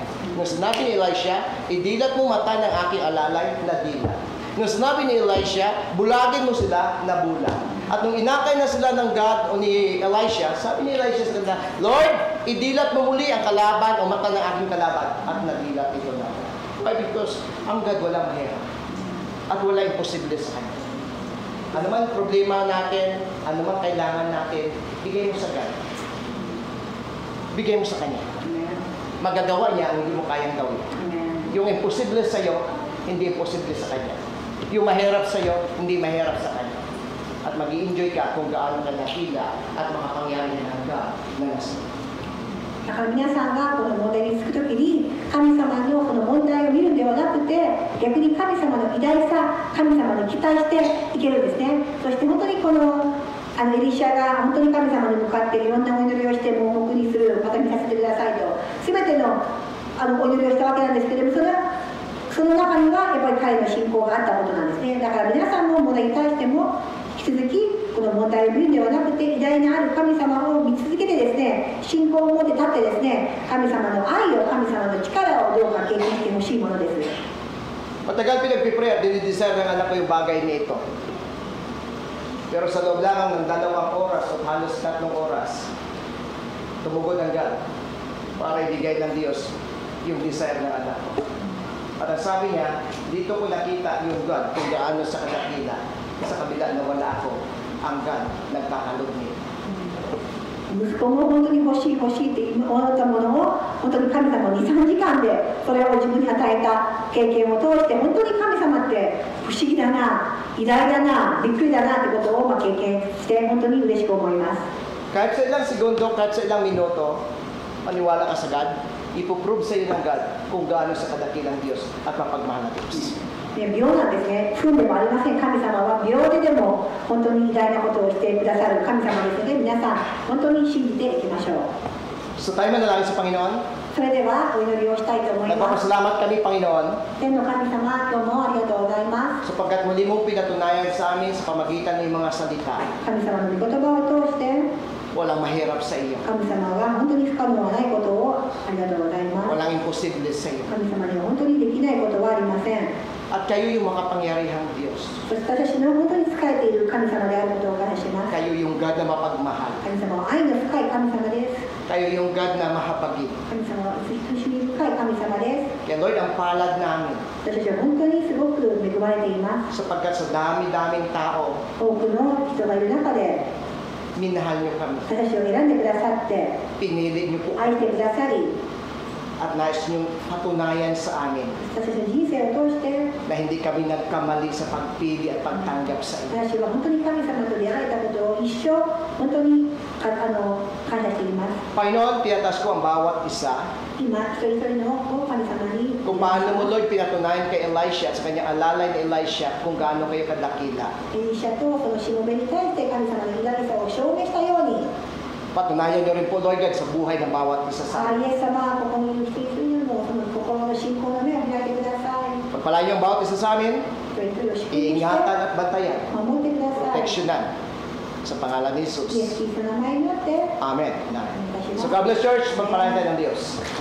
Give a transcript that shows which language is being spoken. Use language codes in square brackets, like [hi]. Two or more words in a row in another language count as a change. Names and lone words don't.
[tl] Nung sinabi ni Elisha, idilat mo mata ng aking alalay na dilat. Nung sinabi ni Elisha, bulagin mo sila na bulag. At nung inakay na sila ng God o ni Elisha, sabi ni Elisha sa kanila, Lord, idilat mo muli ang kalaban o mata ng aking kalaban. At nadilat ito na. [en] Why? [tl] Because ang God walang mahirap. At wala imposible sa Kanya. Ano man problema natin, ano man kailangan natin, bigay mo sa God. Bigay mo sa Kanya. Magagawa niya ang hindi mo kayang gawin. Yung imposible sa iyo, hindi imposible sa Kanya. Yung mahirap sa iyo, hindi mahirap sa Kanya. At mag-i-enjoy ka kung gaano ka nakila at makapangyarihan ng God na nasa. [ja] だから皆さんがこの問題につくときに神様のこの問題を見るんではなくて、逆に神様の偉大さ、神様に期待していけるんですね。そして本当にこのエリシャが本当に神様に向かっていろんなお祈りをして盲目にする、また見させてくださいと全てのお祈りをしたわけなんですけれども、その中にはやっぱり彼の信仰があったことなんですね。だから皆さんの問題に対しても引き続きこの問題を見るんではなくて、偉大なある神様を見続けてですね、信仰を持って立ってですね、神様の愛を、神様の力をどうか経験してほしいものです。 [tl] Matagal pinagpipray at dinidesire ng anak ko yung bagay nito. Pero sa loob lang ng 2 oras o halos 3 oras, tumugon ang God para ibigay ng Diyos yung desire ng anak ko. At ang sabi niya, dito ko nakita yung God kung gaano sa kadakila, sa kabila na wala ako, ang God nagkakalog niya. [ja] 息子も本当に欲しい欲しいって思ったものを本当に神様に2、3時間でそれを自分に与えた経験を通して本当に神様って不思議だな、偉大だな、びっくりだなってことを経験して本当に嬉しく思います。 [tl] Kahit sa ilang segundo, kahit sa ilang minuto, maniwala ka sa God, ipoprove sa iyo ng God kung gaano sa kadakilang Diyos at mapagmahal na Diyos. [ja] 秒なんですね。分でもありません。神様は秒ででも本当に偉大なことをしてくださる神様ですので、皆さん本当に信じていきましょう。 [tl] So tayo manalangin sa Panginoon. [ja] それではお祈りをしたいと思います。 [tl] Nagpapasalamat kami, Panginoon, [ja] 天の神様、今日もありがとうございます。 [tl] sapagkat muli mong pinatunayan sa amin sa pamagitan ng mga salita. [ja] 神様の御言葉を通して [tl] Walang mahirap sa iyo. [ja] 神様は本当に不可能はないことをありがとうございます。 [tl] Walang imposible sa iyo. [ja] 神様には本当にできないことはありません。 [tl] At kayo yung makapangyarihang Diyos. [ja] そして私の本当に仕えている神様であることを感謝します。 [tl] Kayo yung God na mapagmahal. [ja] 神様は愛の深い神様です。 [tl] Kayo yung God na mahabagin. [ja] 神様は慈しみ深い神様です。 [tl] Kaya Lord, ang palad namin [ja] 私たちは本当にすごく恵まれています。 [tl] sapagkat sa dami-daming tao, [ja] 多くの人がいる中で [tl] minahal niyo kami. [ja] 私を選んでくださって [tl] Pinili niyo po [ja] 愛してくださり、 [tl] at nais niyo patunayan sa amin [ja] 私たちの人生を通して [tl] na hindi kami nagkamali sa pagpili at pagtanggap sa iyo. [ja] 私は本当に神様と出会えたことを一生本当に感謝しています。 [tl] Panginoon, tinatas ko ang bawat isa [ja] 今一人一人の神様に [tl] kung paano mo, Lord, pinatunayan kay Elisha at sa kanyang alalay ni Elisha kung gaano kayo kadakila. [ja] エリシャとそのしもべに対して神様の偉大さを証明したように、 [tl] Patunayan niyo rin po, [en] Lord God, [tl] sa buhay ng bawat isa sa amin. [ja] イエス様、ここにいる一人一人のその心の信仰の目を開いてください。 [tl] Pagpalain niyo ang bawat isa sa amin, [ja] 一人一人を祝福して [tl] iingatan at bantayan, [ja] 守ってください。 [tl] proteksyonan sa pangalan ni [ja] イエス Jesus. キリストの名前によって Amen. お願いします。 [tl] So [en] God bless Church, [tl] magpalain tayo ng Diyos.